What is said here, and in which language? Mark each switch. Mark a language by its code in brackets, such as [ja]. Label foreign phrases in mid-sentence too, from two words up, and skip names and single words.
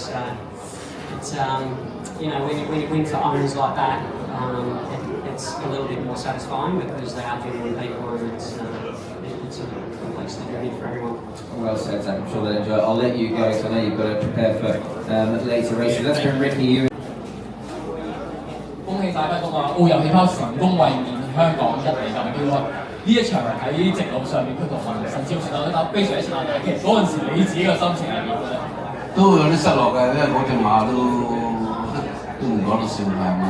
[en] So it's when you win for owners like that, it's a little bit more satisfying because they are genuine people, and it's a complex journey for everyone. Well said, Zach. I'm sure they'll enjoy it. I'll let you go, because I know you've got to prepare for later races. Let's bring Ricky Yu. [yue] 恭喜晒不公啊！澳遊氣泡成功衛冕香港1哩錦標啊！呢一場喺直路上面，佢同陳少全鬥非常之難睇。其實嗰陣時你自己嘅心情係點嘅咧？都有啲失落嘅，因為嗰隻馬都唔講得笑係嘛。